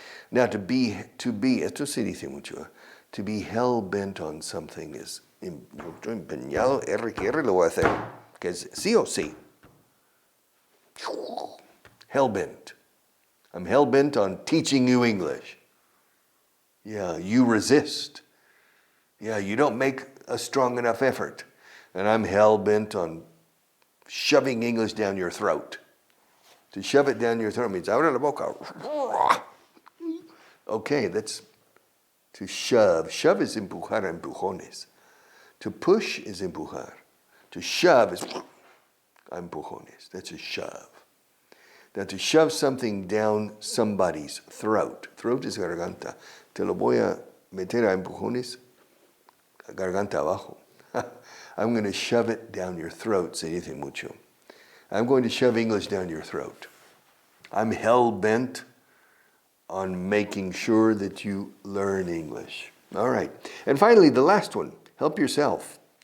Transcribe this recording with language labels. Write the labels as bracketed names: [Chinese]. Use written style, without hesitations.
[English] Now to be, [Spanish] esto se dice mucho, [English] to be hell-bent on something is, [Spanish] estoy empeñado, que lo voy a hacer, que es sí o sí. [English] Hell-bent. I'm hell-bent on teaching you English. Yeah, you resist. Yeah, you don't make a strong enough effort. And I'm hell-bent on shoving English down your throat. To shove it down your throat means, [Spanish] abre la boca. [English] Okay, that's to shove. Shove is [Spanish] empujar a empujones. [English] To push is [Spanish] empujar. [English] To shove is [Spanish] a empujones. [English] That's a shove. Now to shove something down somebody's throat. Throat is [Spanish] garganta. Te lo voy a meter a empujones, garganta abajo. [English] I'm going to shove it down your throat, [Spanish] se dice mucho. [English] I'm going to shove English down your throat. I'm hell-bent on making sure that you learn English. All right. And finally, the last one, help yourself.